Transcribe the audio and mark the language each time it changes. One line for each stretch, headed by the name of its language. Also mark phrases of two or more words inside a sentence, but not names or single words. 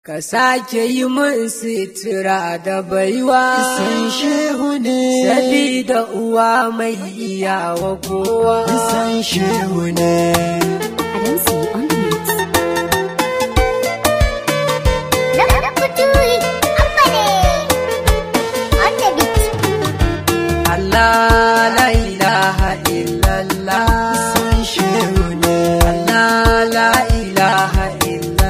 Hausa: Ka sake yi min sitira da baiwa. San shehu ne. Sabida uwa mai iyawa kowa. San shehu ne. Adamsi
English: on the mix.
Hausa: Abba ne.
English: On the beat.
Arabic: Allah, la ilaha illallah.
Hausa: San shehu ne.
Arabic: Allah, la ilaha illallah.